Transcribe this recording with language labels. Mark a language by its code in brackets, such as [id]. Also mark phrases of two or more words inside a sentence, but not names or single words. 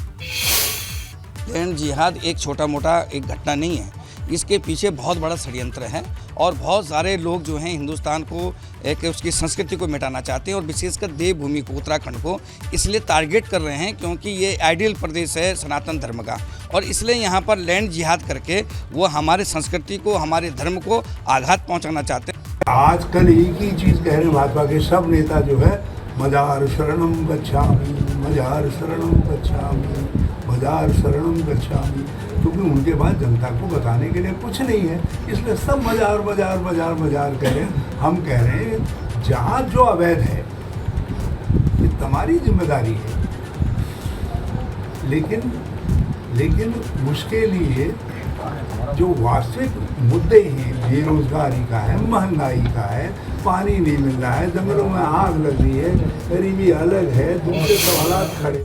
[hi] लैंड जिहाद एक छोटा मोटा एक घटना नहीं है, इसके पीछे बहुत बड़ा षड्यंत्र है और बहुत सारे लोग जो हैं हिंदुस्तान को एक उसकी संस्कृति को मिटाना चाहते हैं और विशेषकर देवभूमि को, उत्तराखंड को इसलिए टारगेट कर रहे हैं क्योंकि ये आइडियल प्रदेश है सनातन धर्म का, और इसलिए यहाँ पर लैंड जिहाद करके वो हमारे संस्कृति को, हमारे धर्म को आघात पहुँचाना चाहते हैं। आजकल एक ही चीज़ कह रहे हैं भाजपा के सब नेता जो है, मजार [pi] शरणम गच्छामि, [hi] मजार [pi] शरणम गच्छामि, [hi] मजार [pi] शरणम गच्छामि, [hi] क्योंकि उनके पास जनता को बताने के लिए कुछ नहीं है, इसलिए सब मजार मजार मजार मजार कह रहे हैं। हम कह रहे हैं जहाँ जो अवैध है ये तुम्हारी जिम्मेदारी है, लेकिन उसके लिए जो वास्तविक मुद्दे हैं, बेरोजगारी का है, महंगाई का है, पानी नहीं मिल रहा है, जंगलों में आग लग रही है, गरीबी अलग है, दूसरे सवाल खड़े।